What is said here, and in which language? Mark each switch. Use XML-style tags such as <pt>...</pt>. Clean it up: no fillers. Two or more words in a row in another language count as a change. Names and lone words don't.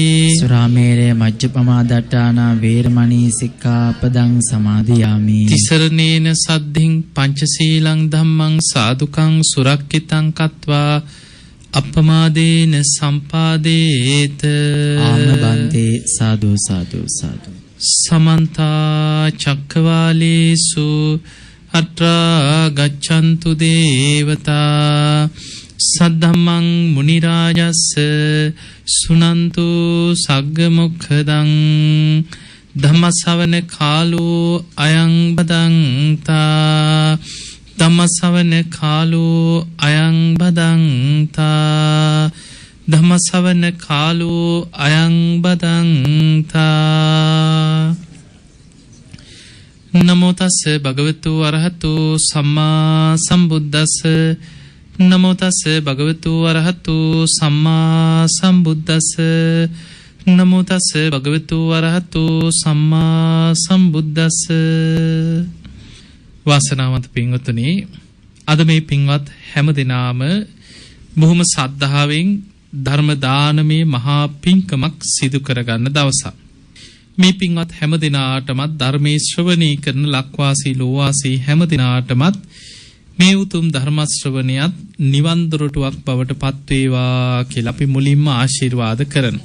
<pi>සුරාමේරය මජ්ජපමා දට්ඨානා වේරමණී සික්ඛාපදං සමාදියාමි තිසරණේන සද්ධින් පංචශීලං ධම්මං සාදුකං සුරක්ඛිතං කତ୍වා අප්පමාදේන සම්පාදේත ආමබන්තේ සාදු සාදු සාදු සමන්ත චක්කවාලේසු අත්‍රා ගච්ඡන්තු දේවතා සද්ධම්මං මුනි රාජස්ස සුනන්තු සග්ග මොක්ඛදං ධම්මසවන කාලෝ අයං බදන්තා ධම්මසවන කාලෝ අයං බදන්තා ධම්මසවන කාලෝ අයං බදන්තා නමෝ තස්ස භගවතු අරහතු සම්මා සම්බුද්දස්ස නමෝ තස්ස භගවතු අරහතු සම්මා සම්බුද්දස්ස නමෝ තස්ස භගවතු අරහතු සම්මා සම්බුද්දස්ස</pi> <si>වාසනාවන්ත පින්වත්නි අද මේ පින්වත් හැම දිනාම බොහොම සද්ධාවෙන් ධර්ම දානමේ මහා පින්කමක් සිදු කරගන්න දවසක්. මේ පින්වත් හැම දිනාටමත් ධර්මයේ ශ්‍රවණී කරන ලක්වාසී ලෝවාසී හැම දිනාටමත් මේ උතුම් ධර්ම ශ්‍රවණියත් නිවන් දොරටුවක් බවට පත් වේවා කියලා අපි මුලින්ම ආශිර්වාද කරනවා.</si>